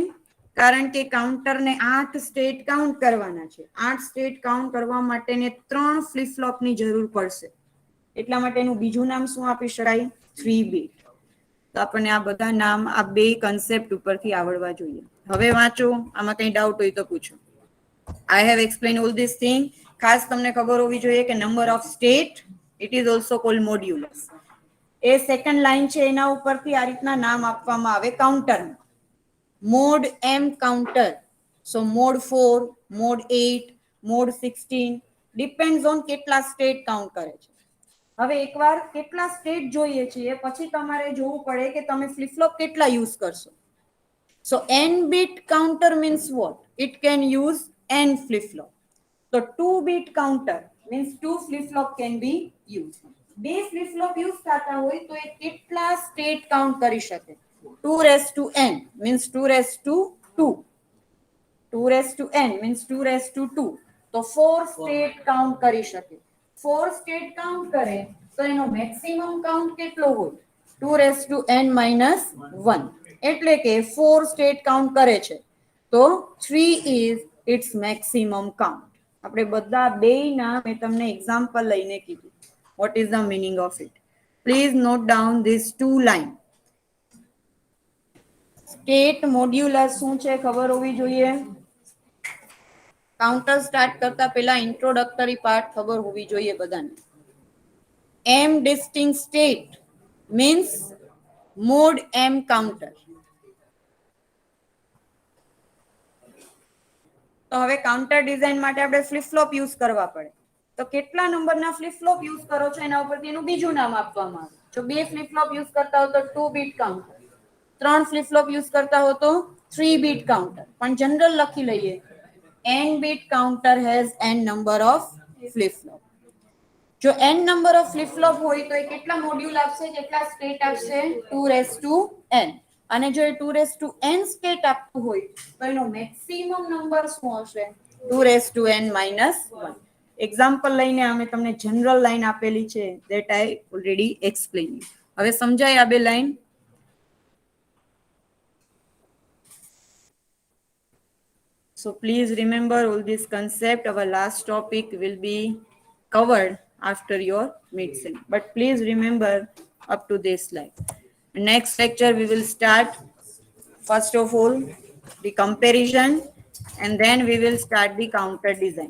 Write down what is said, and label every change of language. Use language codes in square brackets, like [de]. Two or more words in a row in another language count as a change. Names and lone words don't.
[gu] કારણ કે કાઉન્ટરને [en] 8 state count [gu] કરવાના છે. [en] 8 state count [gu] કરવા માટેને 3 [en] flip flopની [gu] જરૂર પડશે. એટલા માટે એનું બીજું નામ શું આપી શકાય? 3 બીટ. તો આપણને આ બધા નામ આ બે કન્સેપ્ટ ઉપરથી આવડવા જોઈએ. હવે વાંચો, આમાં કઈ ડાઉટ હોય તો પૂછો. [en] I have explained all this thing. [gu] ખાસ તમને ખબર હોવી જોઈએ કે [en] number of state it is also called modulus. [gu] એ [en] second line [gu] છે એના ઉપરથી આ રીતના નામ આપવામાં આવે કાઉન્ટર. [en] mod M counter. so mod 4, mod 8, mod 16 depends on [gu] કેટલા [en] state count [gu] કરે છે. હવે એકવાર કેટલા સ્ટેટ જોઈએ છીએ પછી તમારે જોવું પડે કે તમે [en] flip flop [gu] કેટલા યુઝ કરશો. [en] સો n bit counter means what? It can use n flip flop. So 2 bit counter means 2 flip flop can be used. [gu] બે [en] flip flop use [gu] થતા હોય તો એ કેટલા સ્ટેટ કાઉન્ટ કરી શકે? [en] 2 raised to n means 2 raised to 2. 2 raised to n means 2 raised to 2. [gu] તો [en] 4 state count [gu] કરી શકે. [en] 4 state count [gu] કરે તો એનો [en] maximum count [gu] કેટલો હોય? [en] 2 raised to n minus 1. [gu] એટલે કે [en] 4 state count [gu] કરે છે તો [en] 3 is its maximum count. [gu] આપણે બધા બેયના મેં તમને એક્ઝામ્પલ લઈને કીધું. [en] What is the meaning of it? Please note down these 2 line. state modulus [gu] શું છે ખબર હોવી જોઈએ. કાઉન્ટર સ્ટાર્ટ કરતા પહેલા [en] introductory part [gu] ખબર હોવી જોઈએ બધાને. [en] M distinct state means mode M counter. [gu] તો હવે [en] counter design [gu] માટે આપણે [en] flip flop use [gu] કરવા પડે. તો કેટલા નંબરના [en] flip flop use [gu] કરો છો એના ઉપરથી એનું બીજું નામ આપવામાં આવે. જો બે [en] flip flop use [gu] કરતા હો તો [en] 2 bit counter, [gu] ત્રણ [en] flip flop use [gu] કરતા હો તો [en] 3 bit counter. [gu] પણ જનરલ લખી લઈએ, [en] n bit counter has n number of flip flop. [gu] જો n [en] number of flip flop [gu] હોય તો એ કેટલા મોડ્યુલ આપશે, કેટલા સ્ટેટ આપશે? 2n. અને જો એ 2n સ્ટેટ આપતું હોય તો એનો [en] maximum number [gu] શું હશે? 2n - 1. એક્ઝામ્પલ લઈને અમે તમને [en] general line [gu] આપેલી છે, [en] that I already explain. [gu] હવે સમજાય આ બે લાઈન? [en] So please remember all this concept. Our last topic will be covered after your mid-sem. But please remember up to this slide. Next lecture we will start first of all the comparison, and then we will start the counter design.